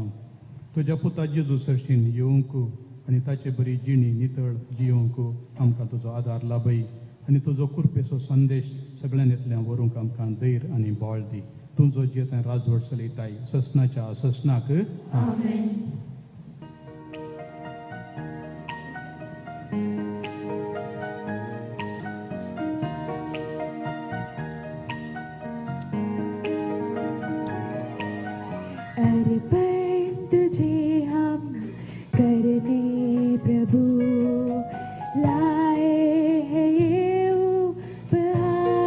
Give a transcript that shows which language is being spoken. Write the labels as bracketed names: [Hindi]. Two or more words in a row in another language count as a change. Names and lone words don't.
[Konkani] तुज्या पुता जेजू सर्शीन येवंक आनी ताचे बरी जिणी नितळ जियोंक आमकां तुजो आदार लाभय आनी तुजो कृपेचो संदेश सगळ्यांतल्यान व्हरूंक आमकां धैर्य आनी बळ दी. तुजो जे थंय राजवट चलयताय ससनाच्या ससनाक आमेन. [Hindi] अर्पण तुझे हम करने प्रभु लाए हैं ये उपहार.